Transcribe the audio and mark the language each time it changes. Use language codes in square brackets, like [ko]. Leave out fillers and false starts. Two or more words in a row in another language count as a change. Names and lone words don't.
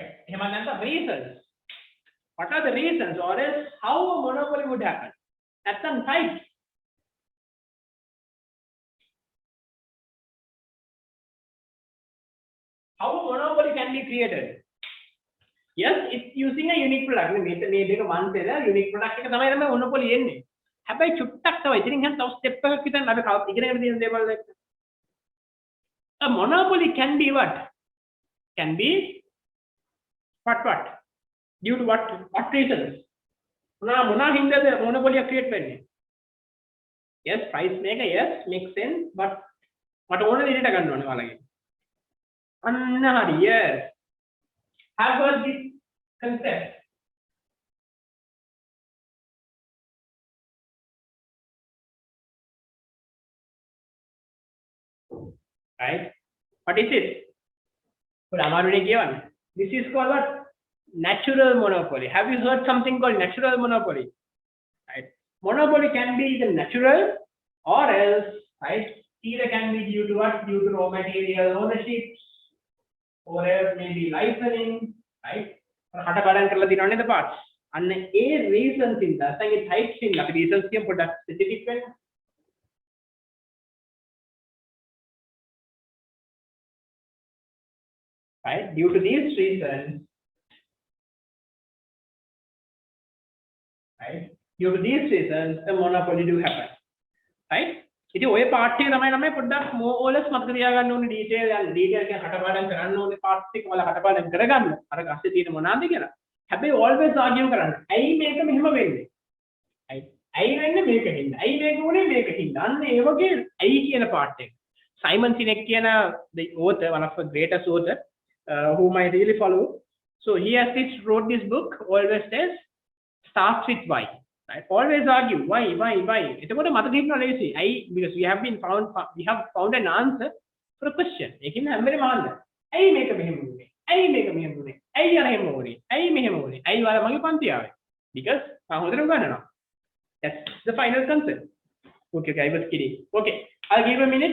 [si] එහෙම නැත්නම් reasons. [en] What are the reasons, or else how a monopoly would happen? [si] නැත්නම් types. [en] How a monopoly can be created? Yes, it's using a unique product. [si] මේ දෙක one දෙලා [en] unique product [si] එක තමයි තමයි monopoly එන්නේ. හැබැයි චුට්ටක් තව ඉතින් තව step එකක් විතර අපි ඉගෙනගෙන තියෙන දේවල් එක්ක. [en] A monopoly can be what? Can be what? Due to what reasons? [si] මොනා හින්දාද monopoly create වෙන්නේ? [en] Yes, price maker, yes, makes sense, but [si] මට ඕන දෙයට ගන්න ඕනේ ඔයාලගේ. අන්න හරි, [en] yes. Have got this concept. Right? What is it? This is called what? Natural monopoly. Have you heard something called natural monopoly? Right? Monopoly can be either natural or else, right? Either can be due to what? Due to raw material ownership, or else maybe licensing, right? [si] හටපාඩම් කරලා දිනවනේ [en] the parts. [si] අන්න ඒ reasons ඉඳලා නැත්නම් ඒ types ඉඳලා අපි reasons කියන පොඩ්ඩක් specific වෙන්න. [en] Right? Due to these reasons, right? Due to these reasons, a monopoly do happen. Right? [si] ඉතින් ඔය part එක තමයි ළමයි පොඩ්ඩක් [en] more or less [si] මතක තියාගන්න ඕනේ detail කියන හටපාඩම් කරන්න ඕනේ part එක වල හටපාඩම් කරගන්න. අර ගස්සේ තියෙන මොනවාද කියලා. හැබැයි [en] always argue [si] කරන්න. ඇයි මේක මෙහෙම වෙන්නේ? ඇයි වෙන්නේ මේක හින්දා? ඇයි මේක උනේ මේක හින්දා? අන්න ඒ වගේ ඇයි කියන part එක. [en] Simon Sinek කියන the author, one of the greatest author, whom I really follow. So he has wrote this book, always says, starts with why. Right? Always argue why. [si] එතකොට මතක තියන්න ලේසි. [en] Because we have found an answer for a question. [si] ඒකින් හැම වෙලේම අහන්න. ඇයි මේක මෙහෙම වුනේ? ඇයි මේක මෙහෙම වුනේ? ඇයි අර එහෙම වුනේ? ඇයි මෙහෙම වුනේ? ඇයි වල මගේ පන්ති ආවේ? Because මම හොඳටම ගන්නවා. [en] That's the final concept. Okay, I was kidding. Okay, I'll give a minute.